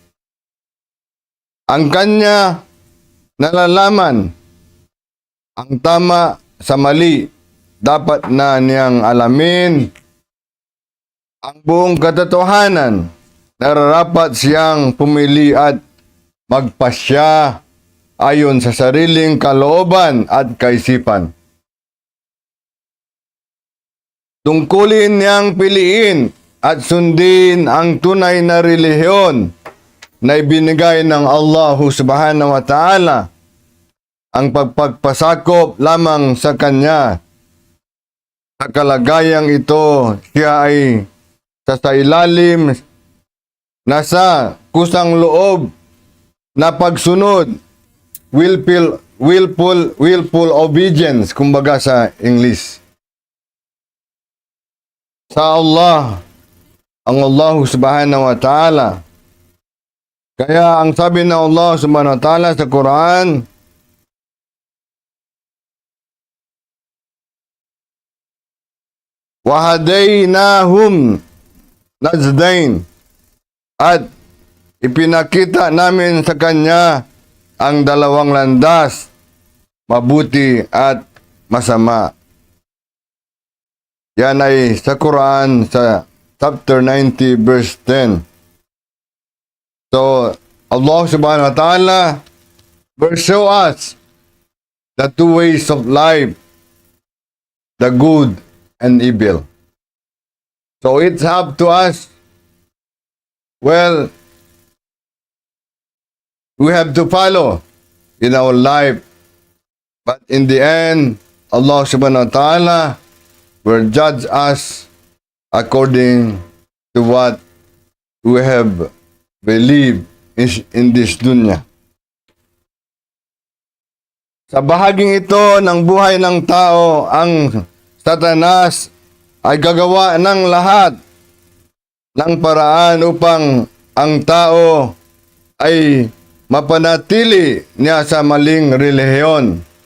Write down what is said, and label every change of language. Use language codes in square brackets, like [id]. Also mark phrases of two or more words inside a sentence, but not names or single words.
[tl] ang kanya nalalaman ang tama sa mali, dapat na niyang alamin ang buong katotohanan, nararapat siyang pumili at magpasya ayon sa sariling kalooban at kaisipan. Tungkulin niyang piliin at sundin ang tunay na relihiyon na ibinigay ng Allah [ar] سبحانه وتعالى. [tl] Ang pagpagpasakop lamang sa Kanya. Sa kalagayang ito, siya ay sa ilalim nasa kusang loob na pagsunod, [en] willful obedience, [tl] kumbaga sa English. Sa Allah, ang Allah [ar] سبحانه وتعالى. [tl] Kaya ang sabi ng Allah [ar] سبحانه وتعالى [tl] sa Quran, [ar] وَهَدَيْنَاهُمْ نَجْدَيْنِ, [tl] at ipinakita namin sa kanya ang dalawang landas, mabuti at masama. Yan ay sa Quran sa chapter 90 verse 10. [en] So, Allah [ar] سبحانه وتعالى [en] will show us the two ways of life, the good and evil. So, it's up to us. Well, we have to follow in our life. But in the end, Allah [ar] سبحانه وتعالى [en] will judge us according to what we have believed in this dunya. [tl] Sa bahaging ito ng buhay ng tao, ang Satanas ay gagawa ng lahat ng paraan upang ang tao ay mapanatili niya sa maling relihiyon.